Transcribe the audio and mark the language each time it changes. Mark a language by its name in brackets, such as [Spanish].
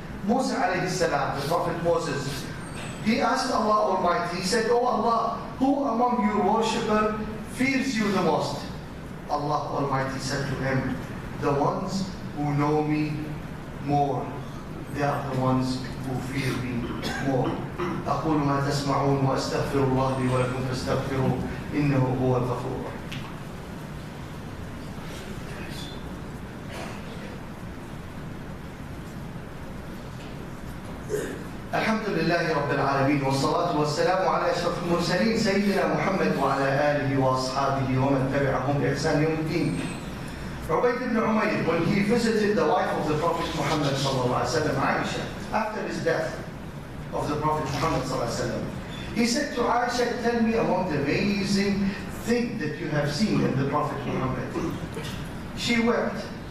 [English] Musa alayhi salam, the Prophet Moses, he asked Allah Almighty, he said, "Oh Allah, who among your worshipers fears you the most?" Allah Almighty said to him, "The ones who know me more, they are the ones who fear me more." [Arabic] أقول ما تسمعون وأستغفر الله لي ولكم فاستغفروه إنه هو الغفور الرحيم. الحمد لله رب العالمين والصلاة والسلام على أشرف المرسلين سيدنا محمد وعلى آله وأصحابه ومن تبعهم بإحسان يوم الدين. [English] Ubayd ibn Umayr, when he visited the wife of the Prophet Muhammad sallallahu alaihi wasallam, Aisha, after his death of the Prophet Muhammad sallallahu alaihi wasallam, he said to Aisha, "Tell me among the amazing things that you have seen in the Prophet Muhammad." She wept.